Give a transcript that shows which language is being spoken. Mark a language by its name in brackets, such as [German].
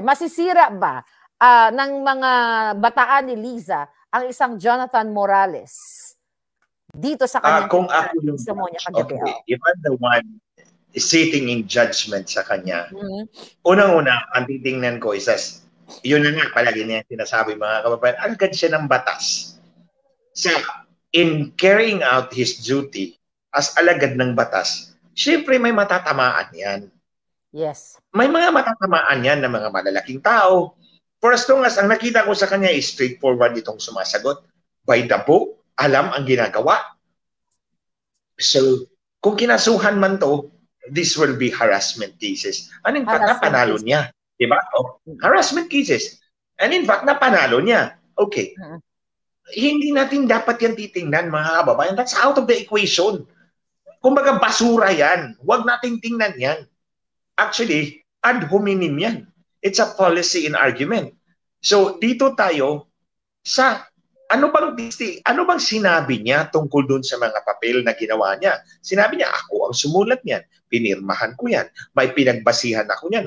[Filipino] Masisira ba ng mga bataan ni Liza ang isang Jonathan Morales dito sa kanya? Kung ako yung [English] if I'm the one sitting in judgment [Filipino] sa kanya, unang-una, ang titingnan ko is, yun na nga, palagi niya sinasabi mga kababayan, agad siya ng batas. So, [English] in carrying out his duty as [Filipino] alagad ng batas, syempre may matatamaan yan. [English] Yes. [Filipino] May mga matatamaan yan ng mga malalaking tao. [English] For as long as [Filipino] ang nakita ko sa kanya is straightforward itong sumasagot, by the book, alam ang ginagawa. So, kung kinasuhan man to, [English] this will be harassment cases. [Filipino] And in fact, napanalo niya. Diba? Harassment cases. And in fact, napanalo niya. Okay. Hindi natin dapat yan titingnan, mga kababayan. [English] That's out of the equation. [Filipino] Kumbaga, basura yan. Huwag nating tingnan yan. Actually, ad hominem yan. [English] It's a policy in argument. [Filipino] So, dito tayo sa ano bang sinabi niya tungkol dun sa mga papel na ginawa niya? Sinabi niya, ako ang sumulat niyan. Pinirmahan ko yan. May pinagbasihan ako niyan.